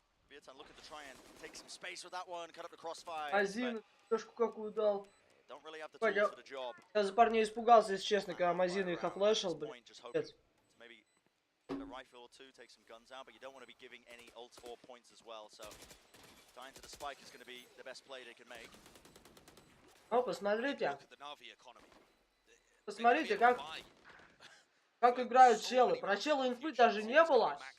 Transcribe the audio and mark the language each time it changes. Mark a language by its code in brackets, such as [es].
[en] Leviathan looking to try and take some space with that one, cut up the crossfire. [ru] Мазин, флешку какую дал. [en] Don't really have the tools for the job. [ru] Я за парней испугался, если честно, когда Мазин их офлешил, блядь. [en] Maybe a rifle or two, take some guns out, but you don't want to be giving any ult or points as well, so dying to the spike is going to be the best play they can make. [ru] Ну, посмотрите. [en] Look at the Na'Vi economy. [ru] Посмотрите, как играют челы. Про чела инфы даже не было.